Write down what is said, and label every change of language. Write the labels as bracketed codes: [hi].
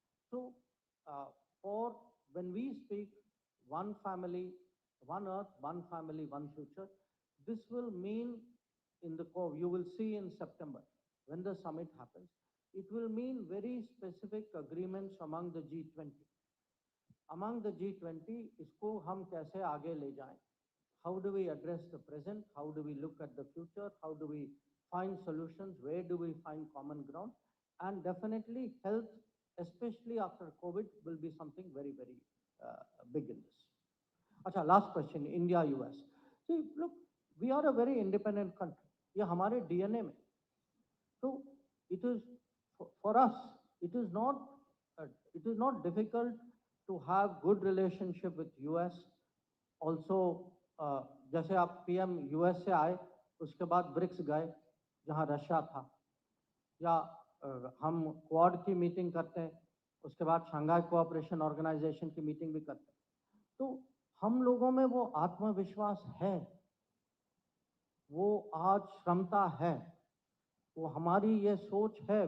[en] So, for when we speak one family, one earth, one family, one future, this will mean in the core, you will see in September when the summit happens, it will mean very specific agreements among the G20. Among the G20, [hi] इसको हम कैसे आगे ले जाएं? [en] How do we address the present? How do we look at the future? How do we find solutions? Where do we find common ground? And definitely health, especially after COVID, will be something very, very big in this. Acha, last question, India, US. See, look, we are a very independent country. [hi] ये हमारे DNA में. [en] So it is for us. It is not. It is not difficult to have good relationship with US. [hi] Also, जैसे आप PM US से आए, उसके बाद BRICS गए, जहाँ रशिया था, या हम क्वाड की मीटिंग करते हैं, उसके बाद शंघाई कोऑपरेशन ऑर्गेनाइजेशन की मीटिंग भी करते हैं. तो हम लोगों में वो आत्मविश्वास है, वो आज क्षमता है, वो हमारी ये सोच है.